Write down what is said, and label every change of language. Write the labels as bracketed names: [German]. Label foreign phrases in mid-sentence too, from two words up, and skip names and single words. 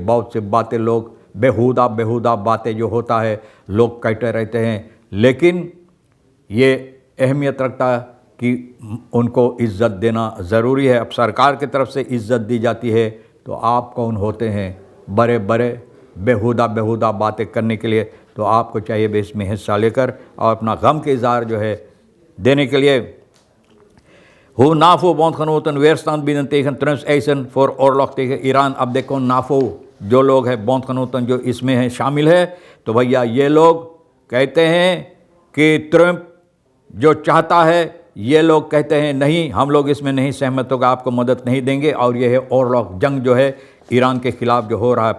[Hindi] बहुत से बातें लोग बेहुदा बातें जो होता है लोग कहते रहते हैं, लेकिन ये अहमियत रखता है कि उनको इज़्ज़त देना ज़रूरी है। अब सरकार की तरफ से इज़्ज़त दी जाती है तो आप कौन होते हैं बड़े बड़े बेहुदा बातें करने के लिए? तो आपको चाहिए भी इसमें हिस्सा लेकर और अपना गम के इज़हार जो है देने के लिए। [Dutch] Hoe NAVO-bondgenoten weerstand bieden tegen Trumps eisen voor oorlog tegen ईरान। [Hindi] अब देखो नाफो जो लोग हैं बॉन्डगenoten जो इसमें हैं शामिल है, तो भैया ये लोग कहते हैं कि ट्रम्प जो चाहता है, ये लोग कहते हैं नहीं हम लोग इसमें नहीं सहमत होगा, आपको मदद नहीं देंगे। और ये है ओरलॉग जंग जो है ईरान के खिलाफ जो हो रहा है।